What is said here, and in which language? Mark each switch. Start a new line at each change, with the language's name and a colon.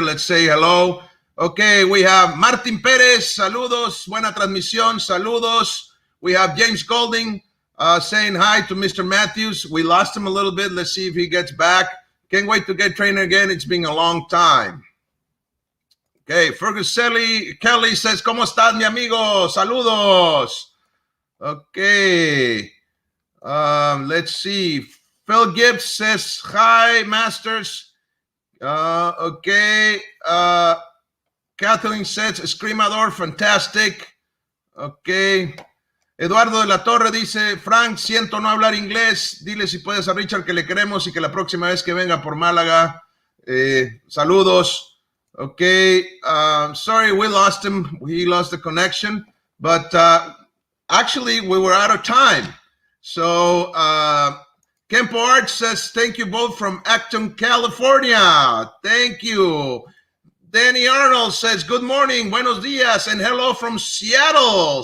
English: Let's say hello. Okay, we have Martin Perez, saludos, buena transmisión, saludos. We have James Golding saying hi to Mr. Matthews. We lost him a little bit. Let's see if he gets back. Can't wait to get training again. It's been a long time. Okay, Fergus Kelly says, ¿Cómo estás, mi amigo? Saludos. Okay. Let's see. Phil Gibbs says, hi, Masters. Okay. Kathleen says, Screamador, fantastic. Okay.
Spanish: Eduardo de la Torre dice, Frank, siento no hablar inglés. Dile si puedes a Richard que le queremos y que la próxima vez que venga por Málaga.
English: Saludos. Okay, sorry we lost him. He lost the connection, but actually we were out of time. So Kempo Art says, thank you both from Acton, California. Thank you. Danny Arnold says, good morning, buenos dias, and hello from Seattle.